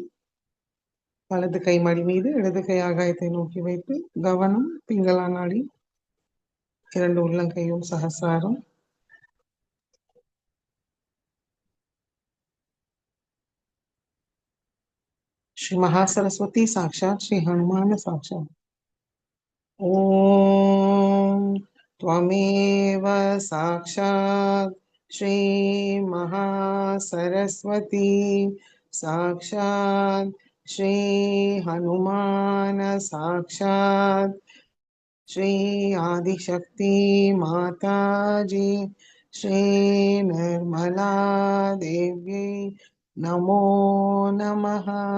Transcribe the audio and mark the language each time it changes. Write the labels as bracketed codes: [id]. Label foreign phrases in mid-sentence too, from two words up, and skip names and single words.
[ta] வலது கை மடி மீது இடது கை ஆகாயத்தை நோக்கி வைத்து கவனம் பிங்களா நாடி, இரண்டு உள்ளங்கையும் சகசிராரம். [sa] श्री महासरस्वती साक्षात श्री हनुमान साक्षात। ओम त्वमेव साक्षात श्री महासरस्वती साक्षात श्री हनुमान साक्षात श्री आदिशक्ति माता जी श्री निर्मला देवी नमो नमः।